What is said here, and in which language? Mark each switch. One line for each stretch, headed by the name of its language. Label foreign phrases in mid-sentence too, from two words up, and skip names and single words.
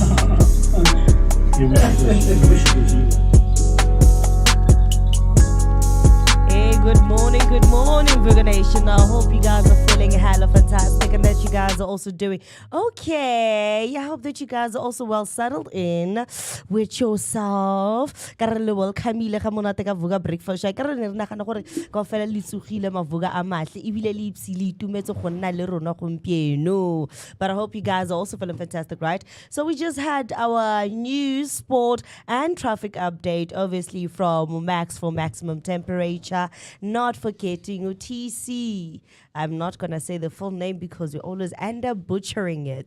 English: Hey, good morning, Vooka Nation. I hope you guys are feeling hella fantastic and that you guys are also doing okay. I hope that you guys are also well settled in with yourself.
Tswana: Ka re le welcome-ile ga monate ka Vooka Breakfast. Ka re ne re nagana gore kaofela le tsogile mavuka a matle ebile le ipsile itumetse go nna le rona gompieno.
English: But I hope you guys are also feeling fantastic, right? So we just had our news, sport, and traffic update, obviously from Max for maximum temperature. Not forgetting UTC. I'm not gonna say the full name because we always end up butchering it.